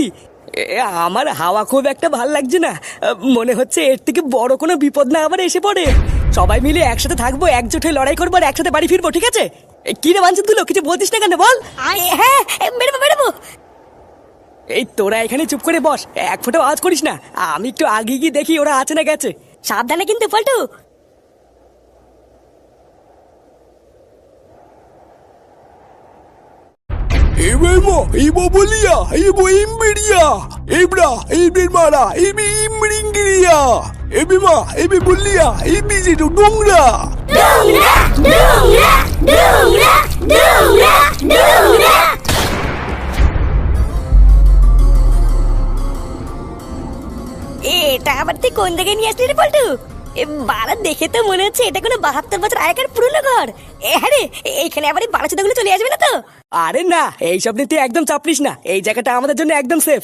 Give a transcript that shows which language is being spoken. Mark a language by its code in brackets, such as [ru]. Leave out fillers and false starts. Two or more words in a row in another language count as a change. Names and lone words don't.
[bn] আমার হাওয়া খুব একটা ভাল লাগছে না, মনে হচ্ছে এর থেকে বড় কোনো বিপদ না আবার এসে পড়ে। সবাই মিলে একসাথে থাকবো, একজোট হয়ে লড়াই করবো আর একসাথে বাড়ি ফিরবো, ঠিক আছে? কি রে বাঞ্চিত গুলো, কিছু বলছিস না কেন বল? হ্যাঁ বেরোবো। এই তোরা এখানে চুপ করে বস, এক ফোঁটা আওয়াজ করিস না, আমি একটু আগে গিয়ে দেখি ওরা আছে না গেছে। সাবধানে কিন্তু পল্টু। Ebemo, Ebo Bolia, Ebo Imberia, Ebra, Ebemara, Ebi Imringiria, Ebema, Ebe Bolia, Ebi Zidu Dungra. Dungra. এটা আবার তুই কোন দিকে নিয়ে আসলি রে পল্টু? বাড়া দেখে তো মনে হচ্ছে এটা কোনো 72 বছর আগেকার পুরনো ঘর। আরে এইখানে আবার এই বাড়াচোদাগুলো চলে আসবে না তো? আরে না, এইসব নিয়ে তুই একদম চাপলিস না, এই জায়গাটা আমাদের জন্য একদম সেফ।